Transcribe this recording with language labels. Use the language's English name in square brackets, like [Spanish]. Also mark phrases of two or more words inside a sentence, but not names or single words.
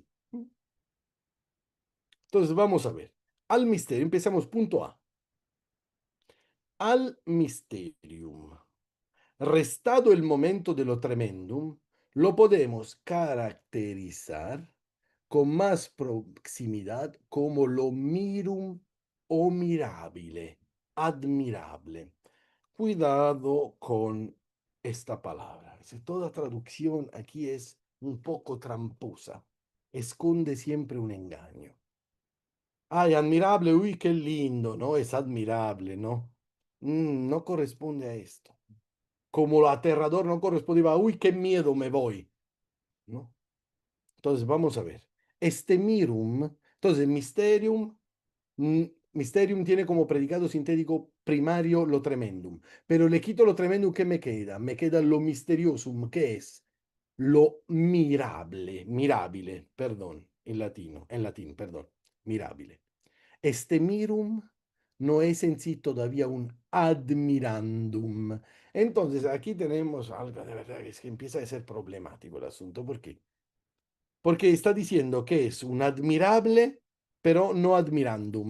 [Spanish] Entonces, vamos a ver. Al misterio, empezamos punto A. Al mysterium. Restado el momento de lo tremendum, lo podemos caracterizar con más proximidad como lo mirum o mirabile, admirable. Cuidado con esta palabra. Toda traducción aquí es un poco tramposa. Esconde siempre un engaño. Ay, admirable, uy, qué lindo, ¿no? Es admirable, ¿no? No corresponde a esto. Como lo aterrador no correspondía a, uy, qué miedo me voy, ¿no? Entonces, vamos a ver. Este mirum, entonces, [Latin] mysterium, mysterium [Spanish] tiene como predicado sintético primario lo tremendum, pero le quito lo tremendum, ¿qué me queda? Me queda lo misteriosum, que es lo mirable, mirabile, perdón, en latín, perdón, mirabile. Este mirum no es en sí todavía un admirandum. Entonces, aquí tenemos algo de verdad que es que empieza a ser problemático el asunto. ¿Por qué? Porque está diciendo que es un admirable, pero no admirandum.